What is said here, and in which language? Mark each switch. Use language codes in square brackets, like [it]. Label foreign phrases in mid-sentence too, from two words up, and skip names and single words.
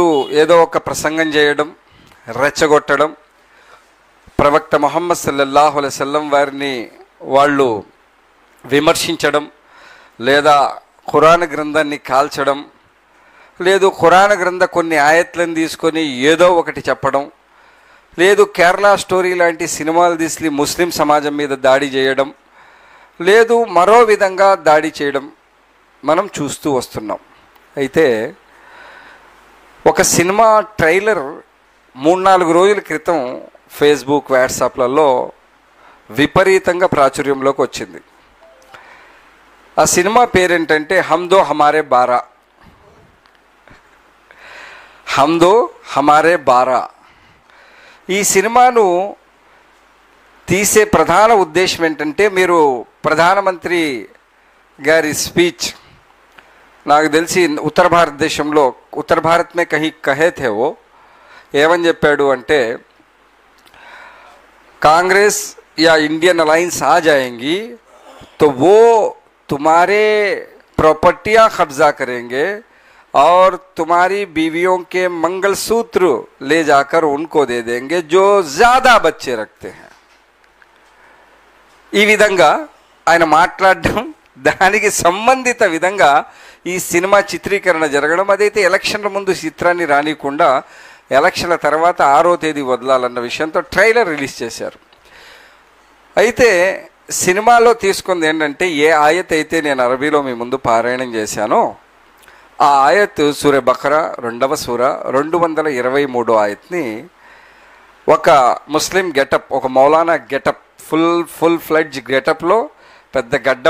[te] ఏదో ఒక ప్రసంగం చేయడం, రెచ్చగొట్టడం, ప్రవక్త ముహమ్మద్ [ar] صلى الله عليه وسلم [te] వారిని వాళ్ళు విమర్శించడం, లేదా ఖురాన్ గ్రంథాన్ని కాల్చడం, లేదు ఖురాన్ గ్రంథ కొన్ని ఆయత్లను తీసుకొని ఏదో ఒకటి చెప్పడం, లేదు కేరళ స్టోరీ లాంటి సినిమాలు తీసి ముస్లిం సమాజం మీద దాడి చేయడం, లేదు మరో విధంగా దాడి చేయడం మనం చూస్తూ వస్తున్నాం. అయితే ఒక సినిమా ట్రైలర్ 3-4 రోజుల క్రితం ఫేస్బుక్, వాట్సాప్లలో విపరీతంగా ప్రాచుర్యంలోకి వచ్చింది. ఆ సినిమా పేరేంటంటే హమ్దో హమారే బారా. హమ్దో హమారే బారా. ఈ సినిమాను తీసే ప్రధాన ఉద్దేశం ఏంటంటే, మీరు ప్రధానమంత్రి గారి స్పీచ్, నాకు తెలిసి ఉత్తర భారతదేశంలో [hi] उत्तर भारत में कहीं कहे थे वो, [te] ఏమని చెప్పాడు అంటే, [hi] కాంగ్రెస్ या [en] Indian Alliance [hi] आ जाएंगी तो वो तुम्हारे प्रॉपर्टियां कब्जा करेंगे और तुम्हारी बीवियों के मंगलसूत्र ले जाकर उनको दे देंगे जो ज़्यादा बच्चे रखते हैं. [te] ఈ విధంగా ఆయన మాట్లాడడం, దానికి సంబంధిత విధంగా ఈ సినిమా చిత్రీకరణ జరగడం, అదైతే ఎలక్షన్ల ముందు చిత్రాన్ని రానికుండా ఎలక్షన్ల తర్వాత 6వ తేదీ వదలాలన్న విషయంతో [en] trailer release [te] చేశారు. అయితే సినిమాలో తీసుకుంది ఏంటంటే, ఏ ఆయత్ అయితే నేను అరబీలో మీ ముందు పారాయణం చేశానో ఆ ఆయత్ సూరే బకరా 2వ సూర 223వ ఆయత్ని ఒక ముస్లిం గెటప్, ఒక మౌలానా గెటప్, [en] full fledge [te] గెటప్లో, పెద్ద గడ్డం.